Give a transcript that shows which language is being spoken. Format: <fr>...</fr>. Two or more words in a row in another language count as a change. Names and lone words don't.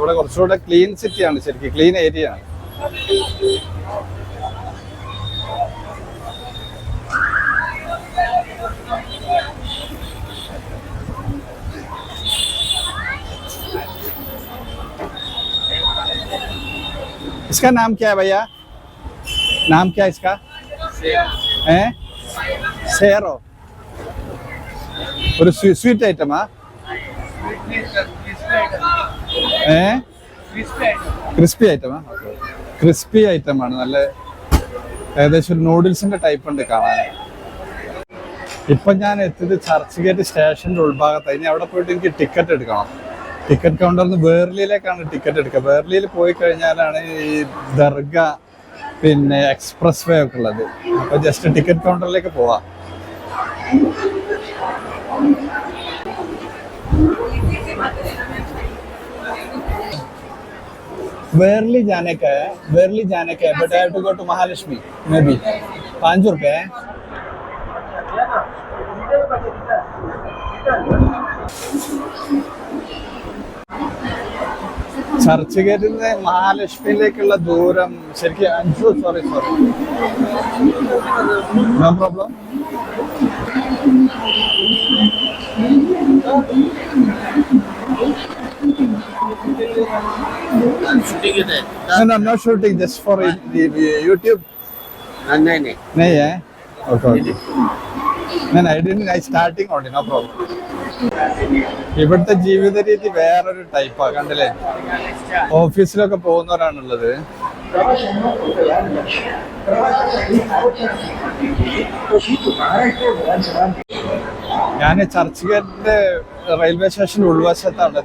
<ml>ഇവിടെ കുറച്ചുകൂടെ</ml> <en>clean cityയാണ്,</en> <ml>ശരിക്കും</ml> <en>clean area</en> <ml>ആണ്.</ml> <hi>इसका नाम क्या है भैया? नाम क्या है इसका? सेरो.</hi> <ml>ഒരു</ml> <en>sweet itemആ? crispy itemആ? crispy itemആണ്.</en> <ml>നല്ല ഏകദേശം ഒരു നൂഡിൽസിന്റെ ടൈപ്പ് ഉണ്ട് കാണാൻ. ഇപ്പൊ ഞാൻ എത്തിയത് ചർച്ച് ഗേറ്റ് സ്റ്റേഷന്റെ ഉൾഭാഗത്ത്. ഇനി അവിടെ പോയിട്ട് എനിക്ക് ടിക്കറ്റ് എടുക്കണം.</ml> <en>ticket counterിൽ</en> <ml>നിന്ന് വേർലിയിലേക്കാണ് ടിക്കറ്റ് എടുക്കുക. വേർലിയിൽ പോയി കഴിഞ്ഞാലാണ് ഈ ദർഗ പിന്നെ</ml> <en>express way</en> <ml>ഒക്കെ ഉള്ളത്. അപ്പൊ</ml> <en>just ticket counterലേക്ക്</en> <ml>പോവാം.</ml> <hi>वेरली जाने का है,</hi> <en>but I have to go to Mahalakshmi maybe.</en> <hi>5 रुपए है.</hi> <ml>ചർച്ച് ഗേറ്റിൽ നിന്ന് മഹാലക്ഷ്മിയിലേക്കുള്ള ദൂരം ശരിക്കും</ml> <en>sorry no problem. No, I'm not shooting, just for YouTube.</en> <hi>नहीं है.</hi> <en>Okay. I starting only, no problem.</en> <ml>ഇവിടുത്തെ ജീവിത രീതി വേറൊരു ടൈപ്പാ. കണ്ടില്ലേ? ഓഫീസിലൊക്കെ പോകുന്നവരാണുള്ളത്. ഞാൻ ചർച്ച് ഗേറ്റിന്റെ റെയിൽവേ സ്റ്റേഷൻ ഉൾവശത്താണുള്ളത്.</ml>